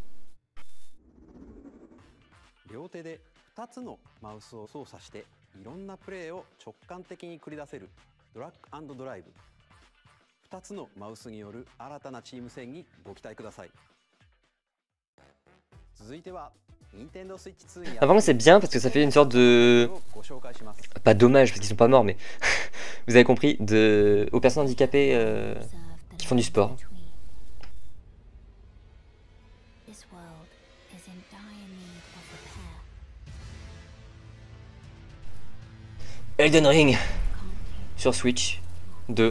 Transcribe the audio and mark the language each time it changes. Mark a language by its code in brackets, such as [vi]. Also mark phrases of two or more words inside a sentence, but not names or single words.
[ja] 両手で2つのマウスを操作していろんなプレーを直感的に繰り出せるドラッグ&ドライブ。2つのマウスによる新たなチーム戦にご期待ください。続いては Nintendo Switch 2 に [fr] Ah, vraiment c'est bien parce que ça fait une sorte de... [ja] ご紹介します。 [fr] Pas dommage parce qu'ils sont pas morts mais... Vous avez compris, aux personnes handicapées qui font du sport. Elden Ring sur Switch 2.